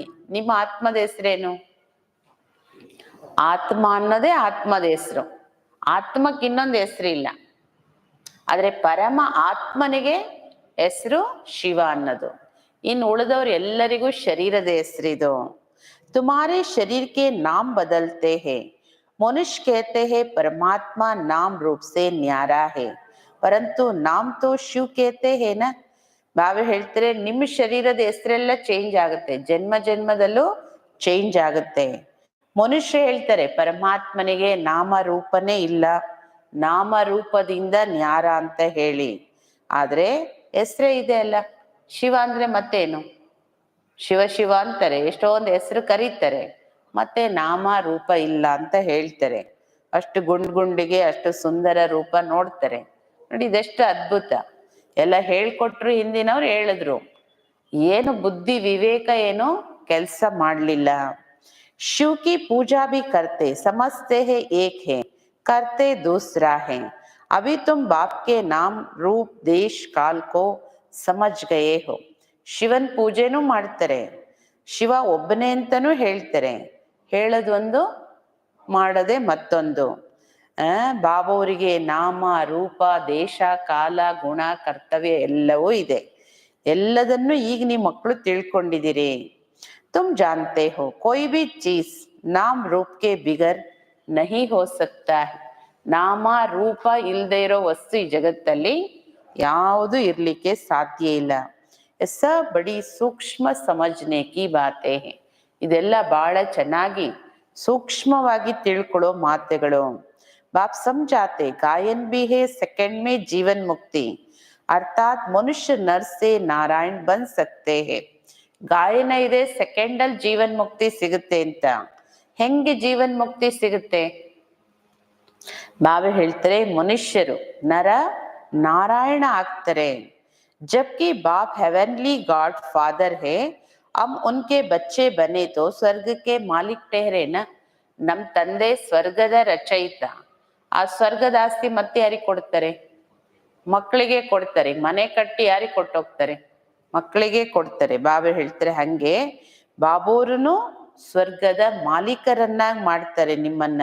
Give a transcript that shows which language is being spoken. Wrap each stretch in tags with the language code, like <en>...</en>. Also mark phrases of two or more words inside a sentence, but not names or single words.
<kn>ನಿಮ್ಮ ಆತ್ಮದ ಹೆಸರೇನು? ಆತ್ಮ ಅನ್ನೋದೇ ಆತ್ಮದ ಹೆಸರು. ಆತ್ಮಕ್ಕೆ ಇನ್ನೊಂದು ಹೆಸರಿಲ್ಲ. ಆದ್ರೆ ಪರಮ ಆತ್ಮನಿಗೆ ಹೆಸರು ಶಿವ ಅನ್ನೋದು. ಇನ್ನು ಉಳಿದವ್ರು ಎಲ್ಲರಿಗೂ ಶರೀರದ ಹೆಸರಿದು.</kn> <hi>तुम्हारे ಶರೀರಕ್ಕೆ नाम बदलते हैं. ಮನುಷ್ಯ कहते हैं परमात्मा नाम रूप से न्यारा है, परंतु नाम तो शिव कहते हैं ना.</hi> <kn>ಬಾಬಾ ಹೇಳ್ತಾರೆ ನಿಮ್ಮ ಶರೀರದ ಹೆಸರೆಲ್ಲ ಚೇಂಜ್ ಆಗುತ್ತೆ, ಜನ್ಮ ಜನ್ಮದಲ್ಲೂ ಚೇಂಜ್ ಆಗುತ್ತೆ. ಮನುಷ್ಯ ಹೇಳ್ತಾರೆ ಪರಮಾತ್ಮನಿಗೆ ನಾಮ ರೂಪನೇ ಇಲ್ಲ, ನಾಮ ರೂಪದಿಂದ ನ್ಯಾರ ಅಂತ ಹೇಳಿ. ಆದ್ರೆ ಹೆಸರೇ ಇದೆ ಅಲ್ಲ. ಶಿವ ಅಂದ್ರೆ ಮತ್ತೇನು? ಶಿವ ಶಿವ ಅಂತಾರೆ, ಎಷ್ಟೊಂದು ಹೆಸರು ಕರೀತಾರೆ, ಮತ್ತೆ ನಾಮ ರೂಪ ಇಲ್ಲ ಅಂತ ಹೇಳ್ತಾರೆ. ಅಷ್ಟು ಗುಂಡಿಗೆ ಅಷ್ಟು ಸುಂದರ ರೂಪ ನೋಡ್ತಾರೆ ನೋಡಿ. ಇದೆಷ್ಟು ಅದ್ಭುತ. ಎಲ್ಲ ಹೇಳ್ಕೊಟ್ರು, ಹಿಂದಿನವ್ರು ಹೇಳಿದ್ರು, ಏನು ಬುದ್ಧಿ ವಿವೇಕ ಏನು ಕೆಲಸ ಮಾಡ್ಲಿಲ್ಲ.</kn> <hi>शिव की पूजा भी करते, समझते है एक है, करते दूसरा है. अभी तुम बाप के नाम रूप देश काल को समझ गए हो.</hi> <kn>ಶಿವನ್ ಪೂಜೆನೂ ಮಾಡ್ತಾರೆ, ಶಿವ ಒಬ್ಬನೇ ಅಂತನೂ ಹೇಳ್ತಾರೆ. ಹೇಳೋದೊಂದು ಮಾಡೋದೇ ಮತ್ತೊಂದು. ಬಾಬಾವರಿಗೆ ನಾಮ ರೂಪ ದೇಶ ಕಾಲ ಗುಣ ಕರ್ತವ್ಯ ಎಲ್ಲವೂ ಇದೆ. ಎಲ್ಲದನ್ನು ಈಗ ನೀವು ಮಕ್ಕಳು ತಿಳ್ಕೊಂಡಿದ್ದೀರಿ.</kn> <hi>तुम जानते हो कोई भी चीज़ नाम रूप के बिगर नहीं हो सकता है.</hi> <kn>ನಾಮ ರೂಪ ಇಲ್ಲದೆ ಇರೋ ವಸ್ತು ಈ ಜಗತ್ತಲ್ಲಿ ಯಾವುದು ಇರ್ಲಿಕ್ಕೆ ಸಾಧ್ಯ ಇಲ್ಲ.</kn> <hi>ये बड़ी सूक्ष्म समझने की बातें हैं.</hi> <kn>ಇದೆಲ್ಲ ಬಹಳ ಚೆನ್ನಾಗಿ ಸೂಕ್ಷ್ಮವಾಗಿ ತಿಳ್ಕೊಳ್ಳೋ ಮಾತುಗಳು.</kn> <hi>ಬಾಪ್ ಸಮझाते गायन भी है सेकंड में जीवन मुक्ति अर्थात मनुष्य नर से नारायण बन सकते हैं.</hi> <kn>ಗಾಯನ ಇದೆ, ಸೆಕೆಂಡ್ ಅಲ್ಲಿ ಜೀವನ್ ಮುಕ್ತಿ ಸಿಗುತ್ತೆ ಅಂತ. ಹೆಂಗೆ ಜೀವನ್ ಮುಕ್ತಿ ಸಿಗುತ್ತೆ? ಬಾಬಾ ಹೇಳ್ತಾರೆ ಮನುಷ್ಯರು ನರ ನಾರಾಯಣ ಆಗ್ತಾರೆ.</kn> <hi>जबकि बाप</hi> <en>heavenly God Father</en> <hi>है, हम उनके बच्चे बने तो स्वर्ग के मालिक ठहरे ना.</hi> <kn>ನಮ್ ತಂದೆ ಸ್ವರ್ಗದ ರಚಯಿತ. ಆ ಸ್ವರ್ಗದ ಆಸ್ತಿ ಮತ್ತೆ ಯಾರಿಗೆ ಕೊಡ್ತಾರೆ? ಮಕ್ಕಳಿಗೆ ಕೊಡ್ತಾರೆ. ಮನೆ ಕಟ್ಟಿ ಯಾರಿಗೆ ಕೊಟ್ಟೋಗ್ತಾರೆ? ಮಕ್ಕಳಿಗೆ ಕೊಡ್ತಾರೆ. ಬಾಬಾ ಹೇಳ್ತಾರೆ ಹಂಗೆ ಬಾಬೋರನು ಸ್ವರ್ಗದ ಮಾಲೀಕರನ್ನಾಗಿ ಮಾಡ್ತಾರೆ ನಿಮ್ಮನ್ನ.</kn>